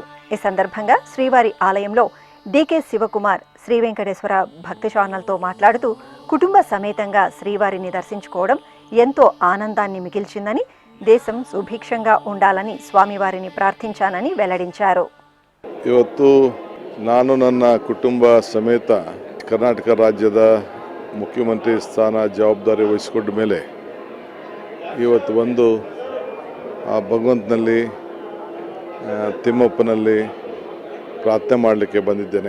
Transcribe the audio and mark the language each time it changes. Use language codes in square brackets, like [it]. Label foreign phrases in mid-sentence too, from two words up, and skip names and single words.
[te] ఈ సందర్భంగా శ్రీవారి ఆలయంలో డికే శివకుమార్ శ్రీ వెంకటేశ్వర భక్తి ఛానల్తో మాట్లాడుతూ కుటుంబ సమేతంగా శ్రీవారిని దర్శించుకోవడం ఎంతో ఆనందాన్ని మిగిల్చిందని, దేశం సుభిక్షంగా ఉండాలని స్వామివారిని ప్రార్థించానని వెల్లడించారు. [kn] ಇವತ್ತು ನಾನು ನನ್ನ ಕುಟುಂಬ ಸಮೇತ ಕರ್ನಾಟಕ ರಾಜ್ಯದ ಮುಖ್ಯಮಂತ್ರಿ ಸ್ಥಾನ ಜವಾಬ್ದಾರಿ ವಹಿಸಿಕೊಂಡ ಮೇಲೆ ಇವತ್ತು ಬಂದು ಆ ಭಗವಂತನಲ್ಲಿ ತಿಮ್ಮಪ್ಪನಲ್ಲಿ ಪ್ರಾರ್ಥನೆ ಮಾಡಲಿಕ್ಕೆ ಬಂದಿದ್ದೇನೆ.